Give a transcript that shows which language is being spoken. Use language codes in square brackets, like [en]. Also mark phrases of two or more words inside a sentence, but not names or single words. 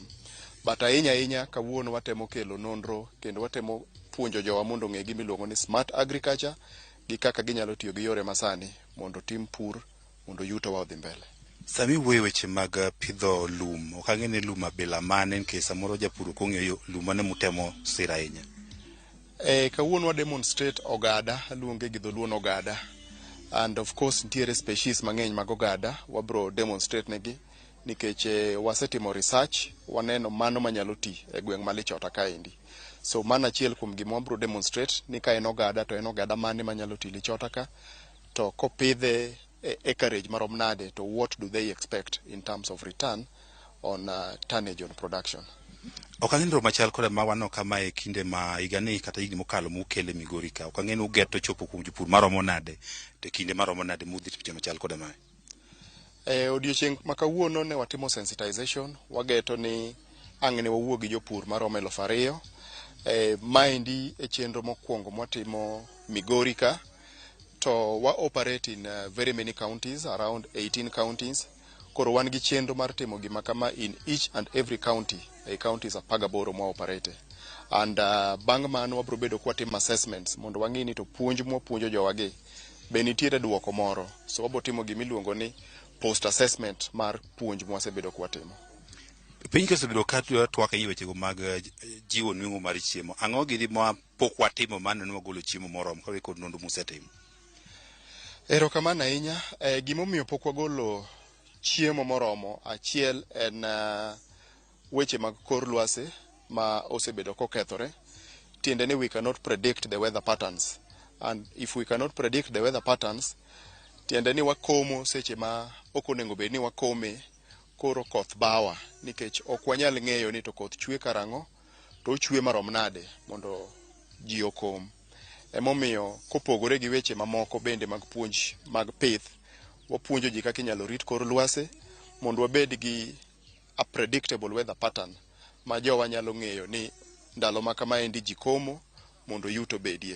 [luo] But ahinya kawuono watemo kelo nonro kendo watemo puonjo jowa mondo ong'e gimiluongo ni [en] smart agriculture [luo] gi kaka ginyalo tiyo gi yore masani mondo tim pur mondo yuto wa odhi mbele. Sami wuoyo weche mag pidho lum, ok ang'e ni lum abila mane nikech samoro japur ok ong'eyo lum mane mutemo siro ahinya. Kawuono wa demonstrate ogada, luonge gi dholuon ogada. [en] And of course [luo] nitiere species mang'eny mag ogada wabro demonstrate negi nikech wasetimo research waneno mano manyalo ti e gweng' malichota kaendi. So mana achiel kuom gima wabro demonstrate ni ka en ogada to en ogada mane manyalo ti lichota ka to kopidhe acreage marom nade to [en] what do they expect in terms of return on tonnage on production. [luo] Ok ang'e ro machal kod ma wano kama e kinde ma higani kata higni mokalo mukele Migori ka. Ok ang'e ni ugeto chopo kuom jopur maromo nade to kinde maromo nade mudhi timo machal kod ma. Odiochieng' ma kawuono ne watimo sensitization wageto ni ang' ne wawuo gi jopur maromo 2,000. Maendi e chenro mokwongo mwatimo Migori ka to wa operate [en] in very many counties, around 18 counties. [luo] Koro wan gi chenro mar timo gima kama [en] in each and every county. [luo] Counties apagaboro mwa operate. And bang' mano wabro bedo kwa timo assessments mondo wang'i ni to puonj mwapuonjo jowagi be nitiere duoko moro. So wabro timo gimiluongo ni [en] post assessment [luo] mar puonj mwasebedo kwa timo. Piny kosebedo ka twak e wechego mag jiwo nweng'o mar chiemo. Ang'o gidi ma pok watimo mane ne wagolo chiemo moromo ka kod nonro musetimo? Erokamano ahinya. Gimomiyo pok wagolo chiemo moromo achiel en weche mag kor lwasi ma osebedo kokethore. Tiende ni [en] we cannot predict the weather patterns, and if we cannot predict the weather patterns [luo] tiende ni wakomo seche ma ok onego bed ni wakome koro koth bawa nikech ok wanyal ng'eyo ni to koth chwe karang'o to ochwe marom nade mondo ji okom. Emomiyo kopogore gi weche mamoko bende mag puonj mag pith, wapuonjo ji kaka inyalo rit kor lwase mondo wabed gi [en] a predictable weather pattern [luo] ma jowa nyalo ng'eyo ni ndalo ma kamaendi ji komo mondo yuto bedie.